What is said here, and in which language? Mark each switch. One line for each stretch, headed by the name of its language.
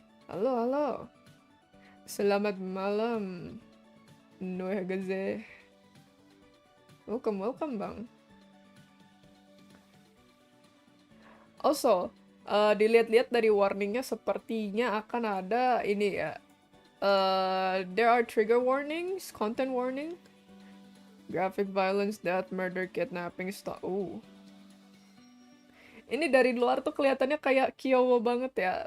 Indonesian: Halo, halo. Selamat malam.
English: Noe Gaze. Welcome, welcome bang.
Indonesian: Also, dilihat-lihat dari warningnya sepertinya akan ada ini ya.
English: There are trigger warnings, content warning, graphic violence, death, murder, kidnapping, stuff.
Indonesian: Ini dari luar tuh kelihatannya kayak Kyowo banget ya.